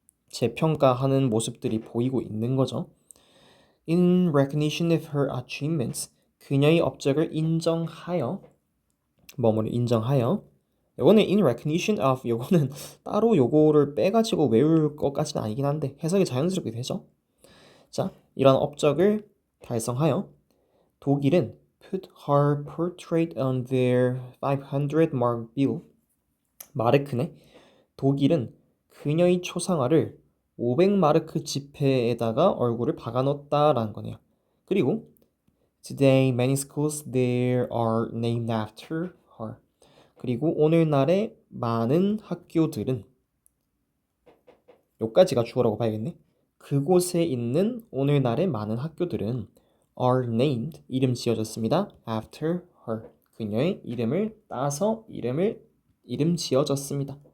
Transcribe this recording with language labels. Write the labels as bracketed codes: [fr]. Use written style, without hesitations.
[ko] 재평가하는 모습들이 보이고 있는 거죠. [en] In recognition of her achievements [ko] 그녀의 업적을 인정하여 뭐뭐를 인정하여 요거는 [en] in recognition of [ko] 요거는 따로 요거를 빼가지고 외울 것까지는 아니긴 한데 해석이 자연스럽게 되죠. 자, 이런 업적을 달성하여 독일은 [en] put her portrait on their 500 mark bill. [ko] 마르크네. 독일은 그녀의 초상화를 500마르크 지폐에다가 얼굴을 박아 넣었다라는 거네요. 그리고 [en] Today many schools there are named after her. [ko] 그리고 오늘날의 많은 학교들은 요까지가 주어라고 봐야겠네. 그곳에 있는 오늘날의 많은 학교들은 [en] are named [ko] 이름 지어졌습니다. [en] after her [ko] 그녀의 이름을 따서 이름 지어졌습니다.